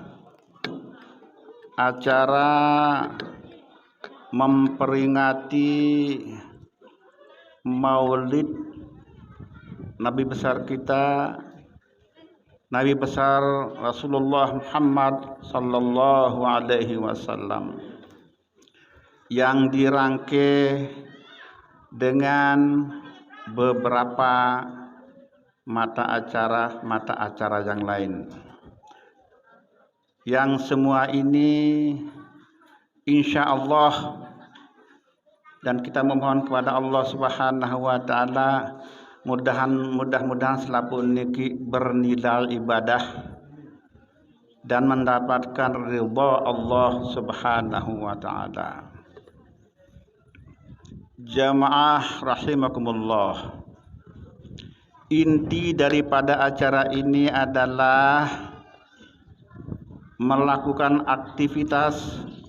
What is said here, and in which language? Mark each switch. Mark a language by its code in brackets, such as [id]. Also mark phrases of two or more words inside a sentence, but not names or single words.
[id] acara memperingati Maulid Nabi besar kita, Nabi besar Rasulullah Muhammad [ar] sallallahu alaihi wasallam, [id] yang dirangkai dengan beberapa mata acara yang lain, yang semua ini insyaallah, dan kita memohon kepada [ar] Allah Subhanahu wa taala [id] mudah-mudahan selapun niki bernilai ibadah dan mendapatkan ridha [ar] Allah Subhanahu wa taala. [id] Jamaah rahimakumullah, inti daripada acara ini adalah melakukan aktivitas